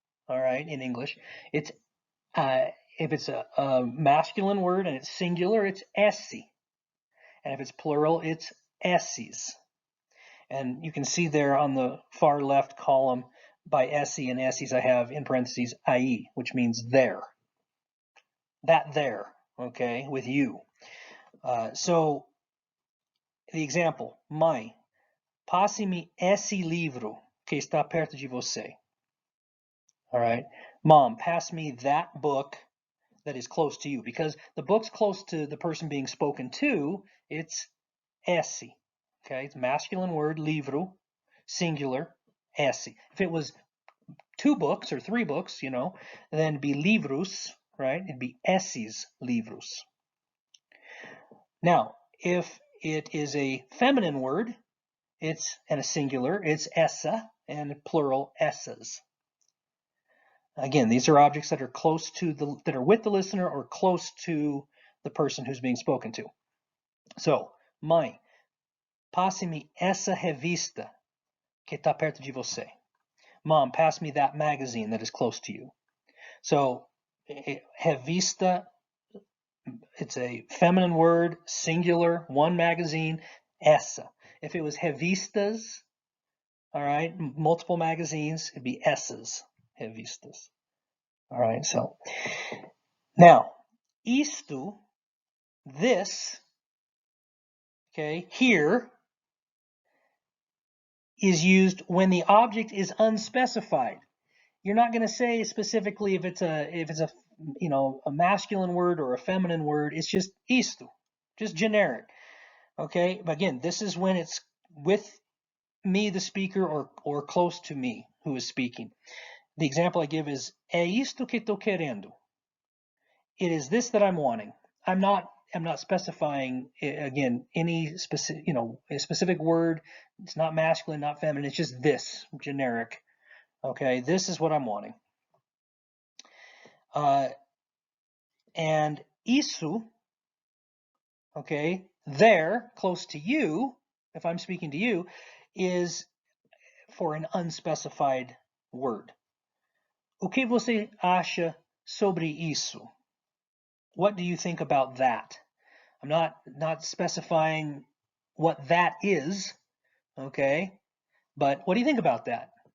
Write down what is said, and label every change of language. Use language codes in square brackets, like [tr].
[en] All right, in English, it's if it's a masculine word and it's singular, it's esse, and if it's plural, it's esses. And you can see there on the far left column, by esse and esses, I have in parentheses IE, which means there. That there, okay, with you. So the example: [pt] Mãe, passe-me esse livro que está perto de você. [en] All right, Mom, pass me that book that is close to you. Because the book's close to the person being spoken to, it's esse. Okay, it's masculine word, livro, singular, esse. If it was 2 books or 3 books, then it'd be livros, right? It'd be esses livros. Now, if it is a feminine word, and a singular, it's essa, and plural, essas. Again, these are objects that are close to that are with the listener or close to the person who's being spoken to. [pt] So, mãe, passe-me essa revista que está perto de você. [en] Mom, pass me that magazine that is close to you. So, revista, it's a feminine word, singular, one magazine, essa. If it was revistas, all right, multiple magazines, it'd be essas, revistas. All right, so now, isto, this, okay, here, is used when the object is unspecified. You're not going to say specifically if it's a a masculine word or a feminine word. It's just isto, just generic. Okay, but again, this is when it's with me, the speaker, or close to me who is speaking. The example I give is [pt] é isto que estou querendo. [en] It is this that I'm wanting. I'm not specifying again any specific a specific word. It's not masculine, not feminine. It's just this generic. Okay, this is what I'm wanting. And isso, okay, there, close to you, if I'm speaking to you, is for an unspecified word. [pt] O que você acha sobre isso? [en] What do you think about that? I'm not specifying what that is, okay? But what do you think about that?